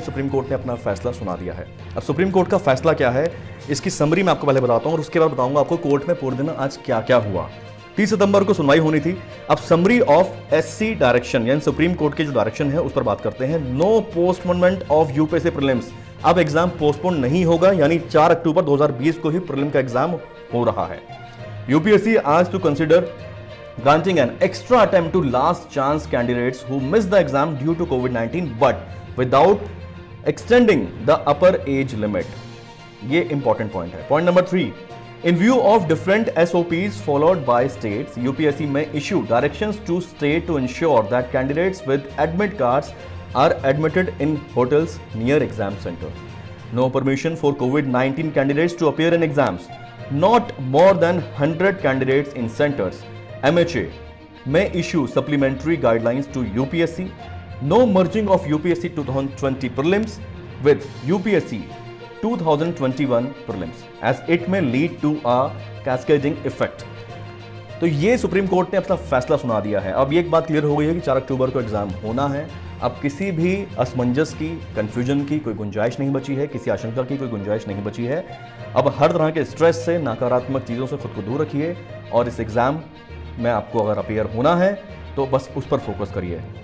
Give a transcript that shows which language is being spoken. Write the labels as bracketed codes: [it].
[hi] Supreme court ने अपना फैसला सुना दिया है। अब सुप्रीम कोर्ट का फैसला क्या है, इसकी समरी मैं आपको पहले बताता हूं और उसके बाद बताऊंगा आपको कोर्ट में पूरे दिन आज क्या क्या हुआ। 30 सितंबर को सुनवाई होनी थी। अब समरी ऑफ SC डायरेक्शन यानी सुप्रीम कोर्ट के जो डायरेक्शन है उस पर बात करते हैं। [en] No postponement of UPSC prelims. [hi] अब एग्जाम पोस्टपोन नहीं होगा, यानी 4 अक्टूबर 2020 को ही प्रीलिम का एग्जाम हो रहा है। [en] UPSC आज to consider granting an extra attempt to last chance candidates who missed the exam due to COVID-19 but without extending the upper age limit. [hi] ये important point है। [en] Point number 3. In view of different SOPs followed by states, UPSC may issue directions to state to ensure that candidates with admit cards are admitted in hotels near exam center. No permission for COVID-19 candidates to appear in exams. Not more than 100 candidates in centers. MHA may issue supplementary guidelines to UPSC. No merging of UPSC 2020 prelims with UPSC 2021 prelims as it may lead to a cascading effect. [hi] तो ये supreme court ने अपना फैसला सुना दिया है। अब ये एक बात क्लियर हो गई है कि 4 अक्टूबर को एग्जाम होना है। अब किसी भी असमंजस की, कंफ्यूजन की कोई गुंजाइश नहीं बची है, किसी आशंका की कोई गुंजाइश नहीं बची है। अब हर तरह के स्ट्रेस से, नकारात्मक चीज़ों से खुद को दूर रखिए और इस एग्ज़ाम में आपको अगर अपीयर होना है तो बस उस पर फोकस करिए।